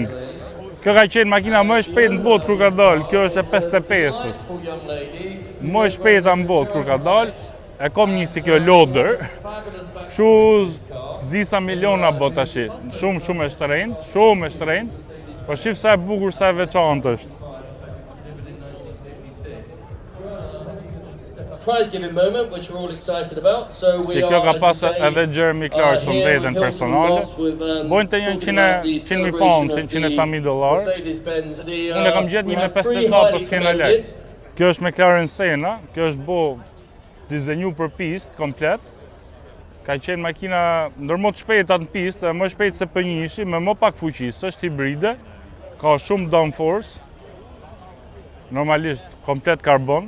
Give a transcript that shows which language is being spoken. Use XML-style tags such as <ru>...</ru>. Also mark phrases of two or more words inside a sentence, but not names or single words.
<sq>Kjo ka qenë makina më e shpejt në botë kur ka dalë, kjo është e 55-ës. Më e shpejta në botë kur ka dalë, e kom një si kjo loader, shu zdisa miliona bot tash, shumë e shtrenjtë, po shif sa e bukur, sa e veçantë është.</sq> <en>Prize-giving moment, which we're all excited about. So we</en> <sq>Si kjo ka</sq> <en>are,</en> <sq>pas edhe Jeremy Clarkson vetën personale, bojnë të $100,000 pound, $100,000. Unë e kam gjetë një me 50 sa për s'kena lek. Kjo është McLaren Senna, kjo është bo dizenju për pistë komplet. Ka qenë makina ndërmo të shpejta në pistë, më shpejt se P1, me më pak fuqi, është hibride, ka shumë downforce, normalisht komplet karbon.</sq>